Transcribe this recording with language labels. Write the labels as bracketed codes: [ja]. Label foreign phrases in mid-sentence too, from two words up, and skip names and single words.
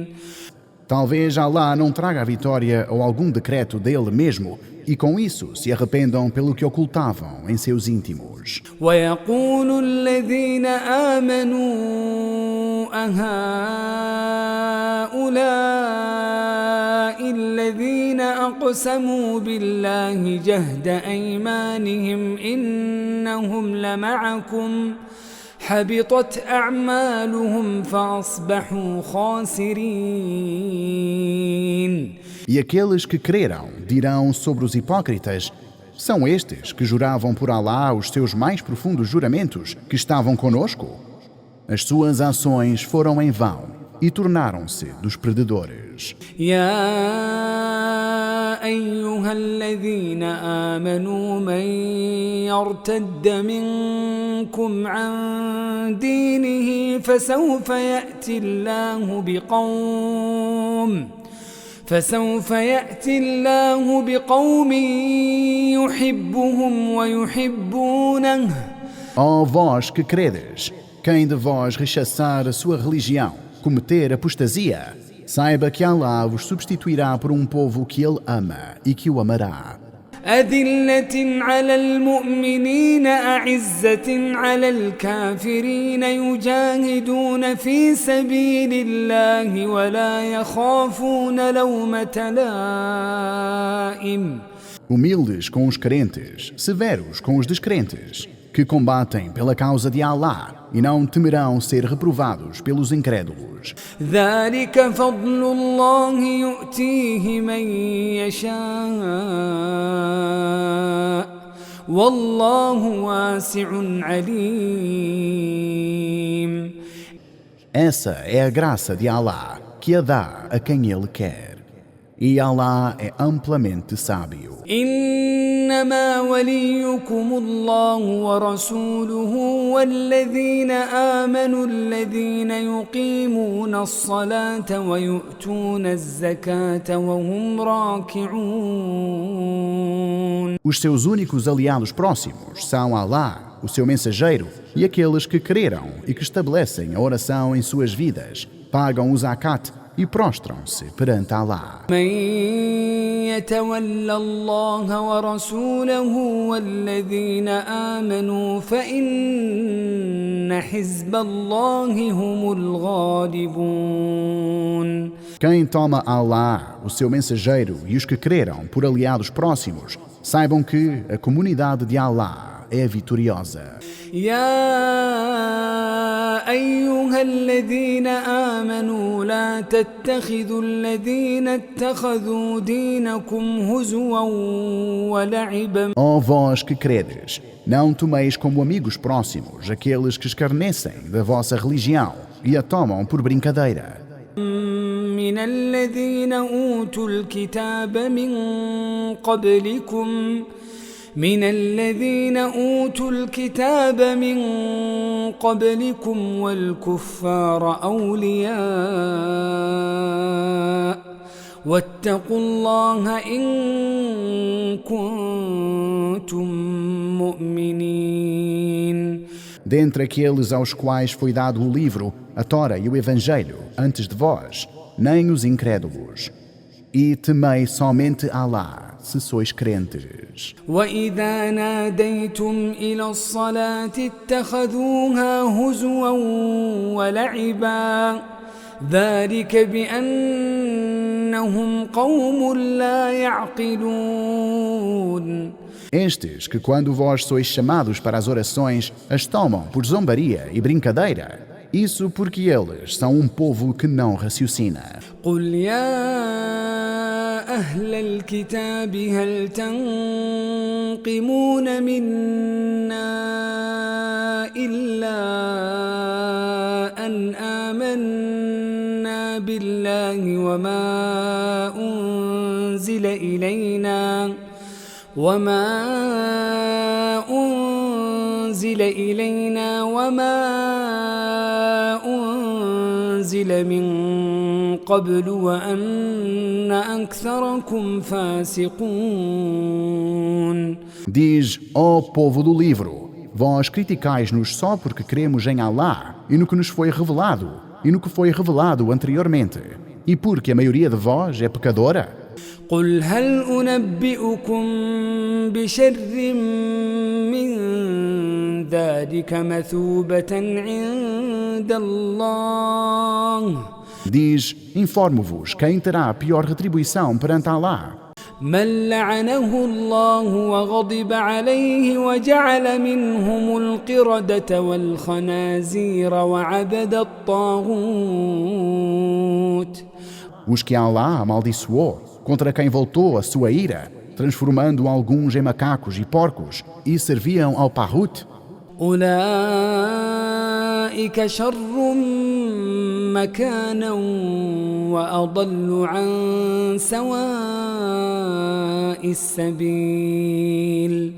[pt] Talvez Allah não traga a vitória ou algum decreto dele mesmo, e com isso se arrependam pelo que ocultavam em seus íntimos. [ar] ويقول الذين آمنوا أهؤلاء الذين أقسموا بالله جهد أيمانهم إنهم لمعكم حبطت أعمالهم فأصبحوا خاسرين. [pt] E aqueles que creram dirão sobre os hipócritas: são estes que juravam por Allah os seus mais profundos juramentos que estavam conosco? As suas ações foram em vão e tornaram-se dos perdedores. [ar] يا أيها الذين آمنوا من يرتد منكم عن دينه فسوف يأتي الله بقوم يحبهم ويحبونه. [pt] Ó vós que credes, quem de vós rechaçar a sua religião, cometer apostasia, saiba que Allah vos substituirá por um povo que ele ama e que o amará. [ar] أذلة على المؤمنين أعزة على الكافرين يجاهدون في سبيل الله ولا يخافون لومة لائم. [pt] Humildes com os crentes, severos com os descrentes, que combatem pela causa de Allah e não temerão ser reprovados pelos incrédulos. [ar] ذلك فضل الله يؤتيه من يشاء والله واسع عليم. [pt] Essa é a graça de Allah, que a dá a quem ele quer. E Allah é amplamente sábio. [ar] إنما وليكم الله ورسوله والذين آمنوا الذين يقيمون الصلاة ويؤتون الزكاة وهم راكعون. [pt] Os seus únicos aliados próximos são Allah, o seu mensageiro, e aqueles que creram e que estabelecem a oração em suas vidas, pagam o zakat e prostram-se perante Allah. [ar] من يتولى الله ورسوله والذين آمنوا فإن حزب الله هم الغالبون. [pt] Quem toma Allah, o seu mensageiro, e os que creram por aliados próximos, saibam que a comunidade de Allah é vitoriosa. [ar] يا أيها الذين آمنوا لا تتخذوا الذين اتخذوا دينكم هزوا ولعبا. [pt] Ó vós que credes, não tomeis como amigos próximos aqueles que escarnecem da vossa religião e a tomam por brincadeira. [ar] من الذين أوتوا الكتاب من قبلكم والكفار أولياء واتقوا الله إن كنتم مؤمنين. [pt] Dentre aqueles aos quais foi dado o livro, a Tora e o Evangelho, antes de vós, nem os incrédulos. E temei somente Allah, se sois crentes. [ar] وإذا ناديتم إلى الصلاة اتخذوها هزوا ولعبا ذلك بأنهم إنهم قوم لا يعقلون. [pt] Estes que, quando vós sois chamados para as orações, as tomam por zombaria e brincadeira. Isso porque eles são um povo que não raciocina. [ar] قل يا أهل الكتاب هل تنقمون منا إلا أن آمنا بالله وما أنزل إلينا وما أنزل من قبل وأن أكثركم فاسقون. [pt] Diz, ó povo do livro, vós criticais-nos só porque cremos em Alá e no que nos foi revelado e no que foi revelado anteriormente, e porque a maioria de vós é pecadora. [ar] قل هل أنبئكم بشر من ذلك مثوبة عند الله. [pt] Diz, informo-vos quem terá a pior retribuição perante Alá. [ar] من لعنه الله وغضب عليه وجعل منهم القردة والخنازير وعبد الطاغوت. [pt] Os que Alá amaldiçoou, contra quem voltou a sua ira, transformando alguns em macacos e porcos, e serviam ao Tahut. [ar] أولئك شر مكانا وأضل عن سواء السبيل.